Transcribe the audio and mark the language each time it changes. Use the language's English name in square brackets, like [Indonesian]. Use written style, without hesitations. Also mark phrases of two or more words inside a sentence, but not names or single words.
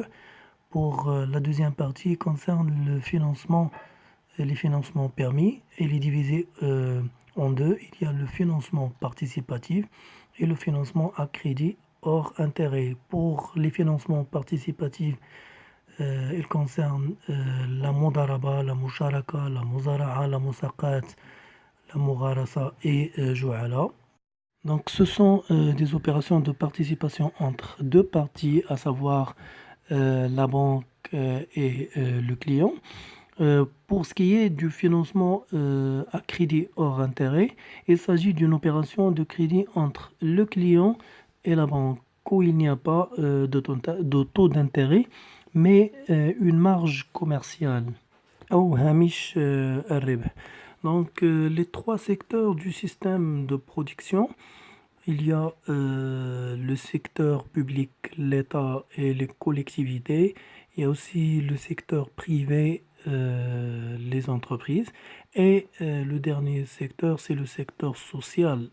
[French] Pour la deuxième partie, il concerne le financement, les financements permis. Il est divisé en deux. Il y a le financement participatif et le financement à crédit hors intérêt. Pour les financements participatifs, ils concernent la mudaraba, la musharaka, la muzara'a, la musaqat, la mugharasa et ju'ala. Donc ce sont des opérations de participation entre deux parties, à savoir la banque et le client. Pour ce qui est du financement à crédit hors intérêt, il s'agit d'une opération de crédit entre le client et la banque où il n'y a pas de taux d'intérêt, mais une marge commerciale. [Arabic] أو هامش الربح. [French] Donc les trois secteurs du système de production, il y a le secteur public, l'État et les collectivités. Il y a aussi le secteur privé, les entreprises. Et le dernier secteur, c'est le secteur social.